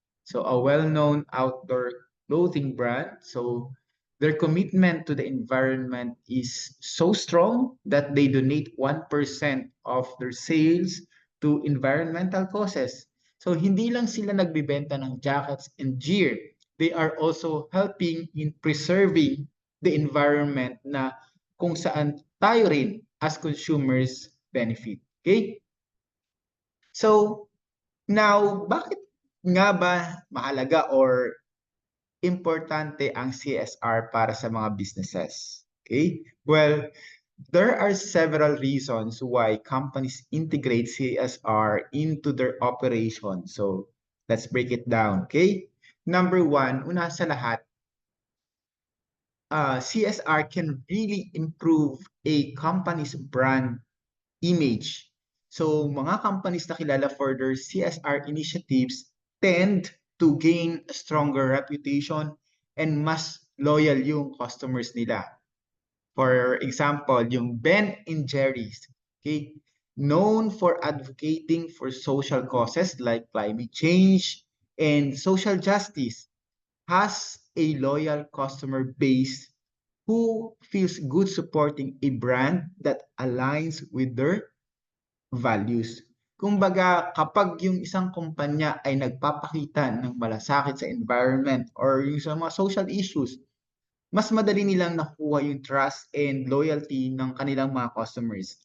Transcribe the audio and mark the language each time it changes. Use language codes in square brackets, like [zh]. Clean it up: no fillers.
[en] So, a well-known outdoor clothing brand. So, their commitment to the environment is so strong that they donate 1% of their sales to environmental causes. So, [tl] hindi lang sila nagbibenta ng [en] jackets and gear, they are also helping in preserving the environment [tl] na kung saan tayo rin [en] as consumers benefit. Okay? [tl] So, now, bakit nga ba mahalaga or importante ang CSR para sa mga businesses? [en] Okay? Well, there are several reasons why companies integrate CSR into their operation. So, let's break it down. Okay? Number one, [tl] una sa lahat, [en] CSR can really improve a company's brand image. So, mga companies na kilala for their CSR initiatives tend to gain a stronger reputation and [tl] mas loyal yung customers nila. [en] For example, yung Ben and Jerry's, okay, known for advocating for social causes like climate change and social justice, has a loyal customer base who feels good supporting a brand that aligns with their values. [tl] Kumbaga, kapag yung isang kumpanya ay nagpapakita ng malasakit sa environment or yung sa mga social issues, mas madali nilang nakuha yung trust and loyalty ng kanilang mga customers.